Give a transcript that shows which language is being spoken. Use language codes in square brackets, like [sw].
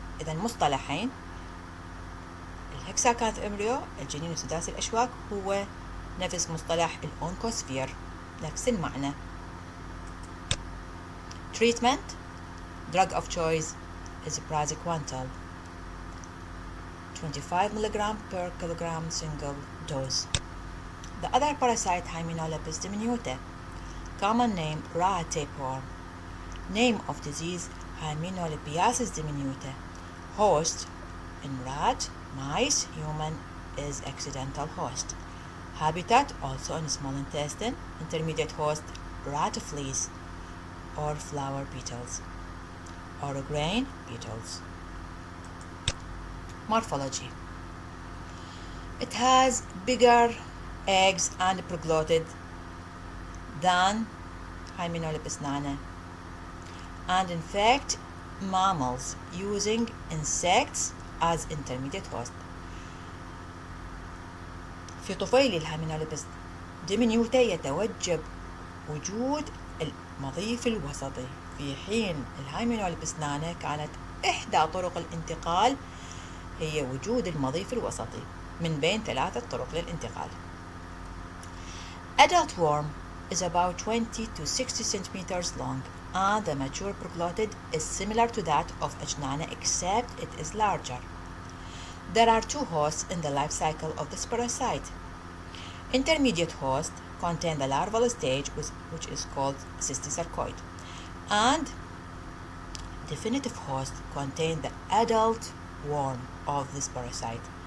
[ar] إذا مصطلحين، الهكساكانث امبريو الجنين السداسي الأشواك هو نفس مصطلح الأونكوسفير، نفس المعنى. [en] Treatment: drug of choice is praziquantel, 25 mg per kilogram single dose. The other parasite, Hymenolipus diminuta, common name rat tapeworm, name of disease Hymenolipiasis diminuta, host in rat, mice, human is accidental host. Habitat also in small intestine, intermediate host rat fleas or flower beetles or grain beetles. Morphology: it has bigger eggs and proglottid than Hymenolipus nana, and infect mammals using insects as intermediate host. [ar] في طفيل الهيمينوليبس ديمينيوتا يتوجب وجود المضيف الوسطي، في حين الهيمينوليبس نانا كانت إحدى طرق الانتقال هي وجود المضيف الوسطي من بين 3 طرق للانتقال. [en] Adult worm is about 20 to 60 centimeters long, and the mature proglottid is similar to that of Ajnana except it is larger. There are 2 hosts in the life cycle of this parasite. Intermediate host contain the larval stage, which is called cysticercoid, and definitive host contain the adult worm of this parasite.